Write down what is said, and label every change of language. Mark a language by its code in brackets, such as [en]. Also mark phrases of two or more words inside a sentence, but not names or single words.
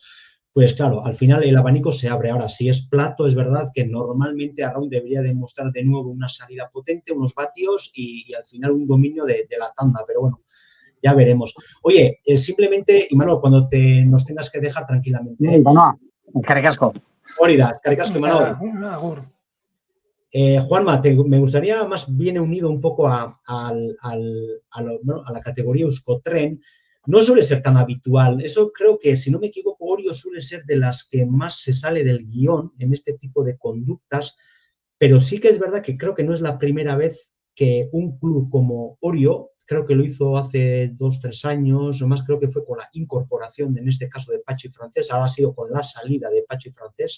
[es] Pues claro, al final el abanico se abre. Ahora, si es plato, es verdad que normalmente Arraun debería demostrar de nuevo una salida potente, unos vatios y al final un dominio de la tanda, pero bueno, ya veremos. Oye, simplemente, Imanol, cuando nos tengas que dejar tranquilamente. [eu] Eskerrik asko. Hórida, eskerrik asko, Imanol. [es] Juanma, me gustaría más bien unido un poco a la categoría Euskotren. No suele ser tan habitual. Eso creo que, si no me equivoco, Orio suele ser de las que más se sale del guión en este tipo de conductas, pero sí que es verdad que creo que no es la primera vez que un club como Orio, creo que lo hizo hace 2-3 años, o más creo que fue con la incorporación, en este caso de Pachi Francés, ahora ha sido con la salida de Pachi Francés.